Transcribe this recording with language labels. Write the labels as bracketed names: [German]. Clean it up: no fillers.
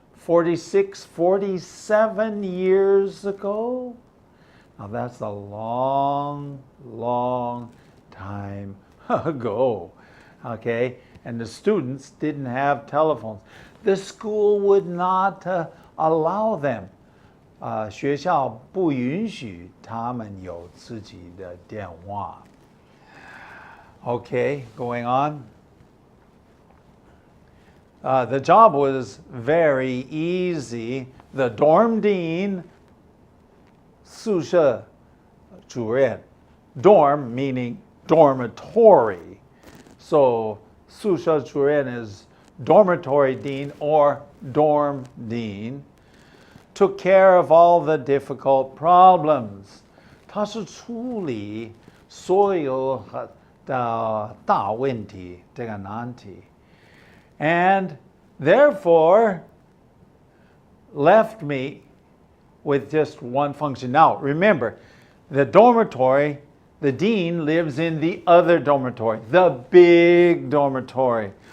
[English] 46, 47 years ago? Now that's a long, long time ago. Okay, and the students didn't have telephones. The school would not allow them. [Chinese] 学校不允许他们有自己的电话. [English] Okay, going on. The job was very easy. The dorm dean, [Chinese] 宿舍主任, [English] dorm meaning dormitory. So [Chinese] 宿舍主任 [English] is dormitory dean or dorm dean. Took care of all the difficult problems. [Chinese] 他是处理所有的大问题，这个难题。 [English] And therefore left me with just one function. Now, remember, the dormitory, the dean lives in the other dormitory, the big dormitory.